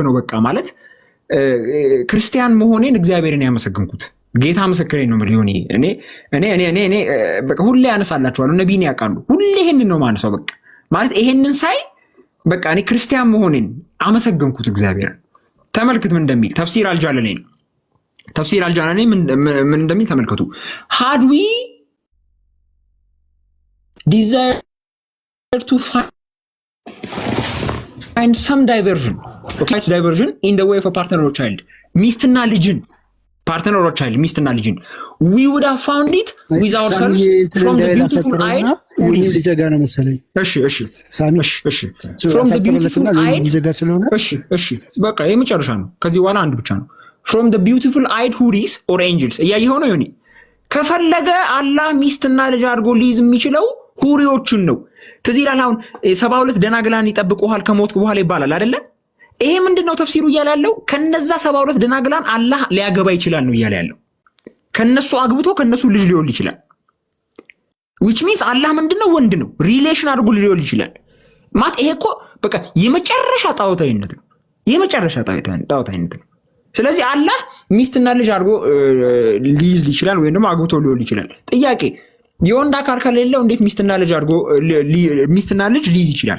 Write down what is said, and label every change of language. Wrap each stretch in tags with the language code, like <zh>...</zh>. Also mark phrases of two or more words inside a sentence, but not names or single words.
<am>ነው በቃ ማለት ክርስቲያን መሆኔን እግዚአብሔርን ያመሰግንኩት። ጌታ ምስክሬ ነው ማለት እኔ በቃ ሁሌ ያነሳላችኋለሁ። ነቢይን ያውቃሉ። ሁሌ ይሄንን ነው ማነሳው። በቃ ማለት ይሄንን ሳይ በቃ እኔ ክርስቲያን መሆኔን አመሰግንኩት እግዚአብሔርን። ተመልክት ምን እንደሚል ተፍሲር አልጃላኒ ምን እንደሚል ተመልከቱ።</am> <en>had we desire to find some diversion in the way of a partner or child,</en> <am>ሚስትና ልጅን</am> <en>partner or child</en> <am>ሚስትና ልጅን</am> <en>we would have found it with ourselves from the beautiful eye from the beautiful eye</en> <am>በቃ የመጨረሻ ነው። ከዚህ በኋላ አንድ ብቻ ነው።</am> <en>from the beautiful eyed houris or angels</en> <am>እያየኸው ነው ዮኒ። ከፈለገ አላህ ሚስትና ልጅ አድርጎ ሊይዝ የሚችለው ሁሪዎችን ነው። ትዝ ይላል አሁን 72 ደናግላን ይጠብቁሃል ከሞት በኋላ ይባላል አይደለ? ይሄ ምንድነው ተፍሲሩ እያለ ያለው? ከነዛ 72 ደናግላን አላህ ሊያገባ ይችላል ነው እያለ ያለው። ከነሱ አግብቶ ከነሱ ልጅ ሊወልድ ይችላል።</am> <en>which means</en> <am>አላህ ምንድነው ወንድ ነው፣ ሪሌሽን አድርጎ ሊወልድ ይችላል ማለት ይሄ እኮ በቃ የመጨረሻ ጣዖታዊነት ነው። የመጨረሻ ጣዖታዊነት ነው። ስለዚህ አላህ ሚስትና ልጅ አድርጎ ሊይዝ ይችላል ወይም ደግሞ አግብቶ ሊወልድ ይችላል። ጥያቄ የወንድ አካል ከሌለው እንዴት ሚስትና ልጅ አድርጎ ሚስትና ልጅ ሊይዝ ይችላል?</am>